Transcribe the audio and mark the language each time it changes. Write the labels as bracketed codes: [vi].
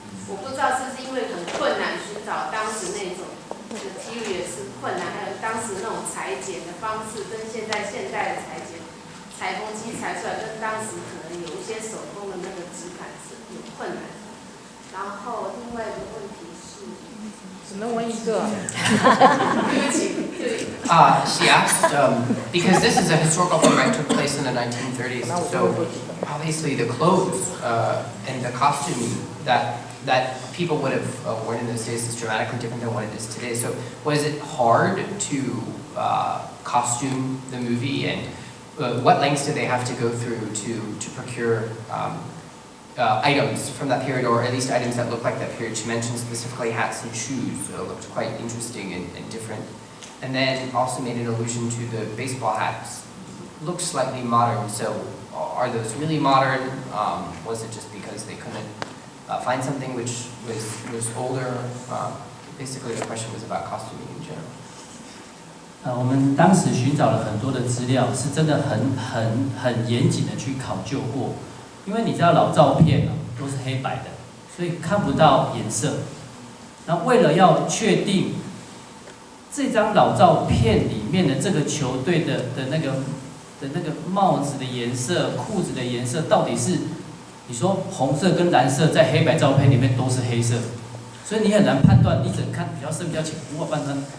[zh] 我不知道是不是因为很困难寻找当时那种 material 是困难，还有当时那种裁剪的方式跟现代的裁缝机裁出来，跟当时可能有一些手工的那个质感是有困难的。然后另外一个问题是，只能问一个。 [en] She asked, because this is a historical film that took place in the 1930s, so obviously the clothes and the costuming that people would have worn in those days is dramatically different than what it is today. So was it hard to costume the movie, and what lengths did they have to go through to procure items from that period, or at least items that looked like that period? She mentioned specifically hats and shoes, looked quite interesting and different. And then also made an allusion to the baseball hats. Looked slightly modern, so are those really modern? Was it just because they couldn't find something which was older? Basically the question was about costuming in general. [zh] 我们当时寻找了很多的资料，是真的很严谨的去考究过，因为你知道老照片都是黑白的，所以看不到颜色。那为了要确定这张老照片里面的这个球队的那个帽子的颜色、裤子的颜色，到底是你说红色跟蓝色在黑白照片里面都是黑色，所以你很难判断，你只能看比较深、比较浅，无法判断。